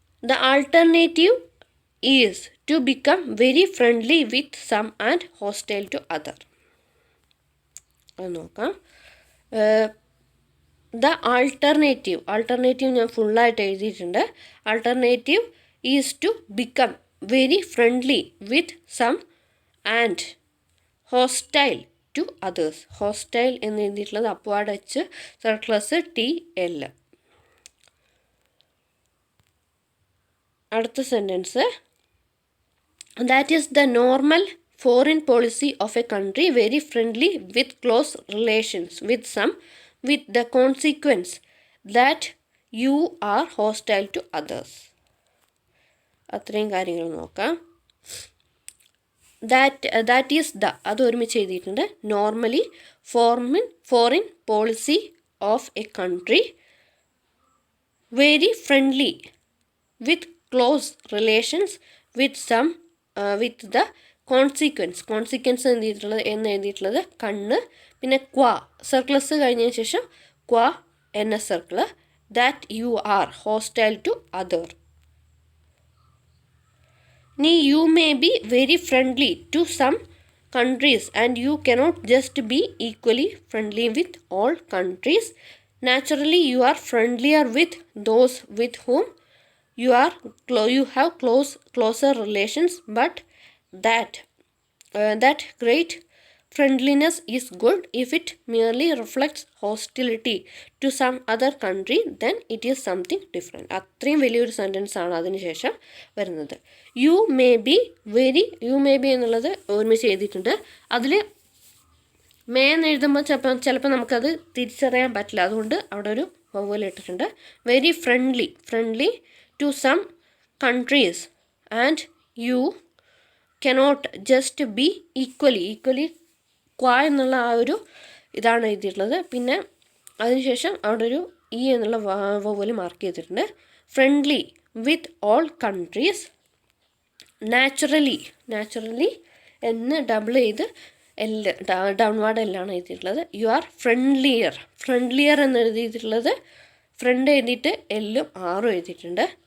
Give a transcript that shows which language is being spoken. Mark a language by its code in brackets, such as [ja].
[en] The alternative is to become very friendly with some and hostile to other. [ml] അത് നോക്കാം. The alternative ഞാൻ ഫുള്ളായിട്ട് എഴുതിയിട്ടുണ്ട്. [en] Alternative is to become very friendly with some and hostile to others. [ml] Hostile എന്ന് എഴുതിയിട്ടുള്ളത് upward H സർക്ലസ് TL. അടുത്ത sentence, [en] that is the normal foreign policy of a country very friendly with close relations with some, with the consequence that you are hostile to others. [ml] അത്രയും കാര്യങ്ങൾ നോക്കാം. [en] that is the [ml] അത് ഒരുമിച്ച് എഴുതിയിട്ടുണ്ട്. [en] normally foreign policy of a country very friendly with close relations with some with the consequence [ml] എന്ന് എഴുതിയിട്ടുള്ളത് കണ്ണ്, പിന്നെ ക്വാ സർക്ലസ് കഴിഞ്ഞതിന് ശേഷം ക്വാ എന്ന circle, [en] That you are hostile to other. നീ you may be very friendly to some countries and you cannot just be equally friendly with all countries. Naturally you are friendlier with those with whom you have closer relations, but that great friendliness is good. If it merely reflects hostility to some other country, then it is something different. [ml] അത്രയും വലിയൊരു sentence ആണ് അതിന് ശേഷം വരുന്നത്. [en] you may be [ml] എന്നുള്ളത് ഒരുമിച്ച് എഴുതിയിട്ടുണ്ട്. അതിൽ മേ എന്ന് എഴുതുമ്പോൾ ചിലപ്പോൾ നമുക്കത് തിരിച്ചറിയാൻ പറ്റില്ല, അതുകൊണ്ട് അവിടെ ഒരു വവ്വൽ ഇട്ടിട്ടുണ്ട്. [en] very friendly to some countries and you cannot just be equally [ml] ക്വാ എന്നുള്ള ആ ഒരു ഇതാണ് എഴുതിയിട്ടുള്ളത്. പിന്നെ അതിനുശേഷം അവിടെ ഒരു എന്നുള്ള വവ്വൽ മാർക്ക് ചെയ്തിട്ടുണ്ട്. [en] Friendly with all countries. [ml] Naturally എന്ന് ഡബിൾ ചെയ്ത് ഡൗൺവാർഡ് എല്ലാണ് എഴുതിയിട്ടുള്ളത്. [en] you are friendlier [ml] എന്ന് എഴുതിയിട്ടുള്ളത് ഫ്രണ്ട് എഴുതിയിട്ട് എല്ലും ആറും എഴുതിയിട്ടുണ്ട്.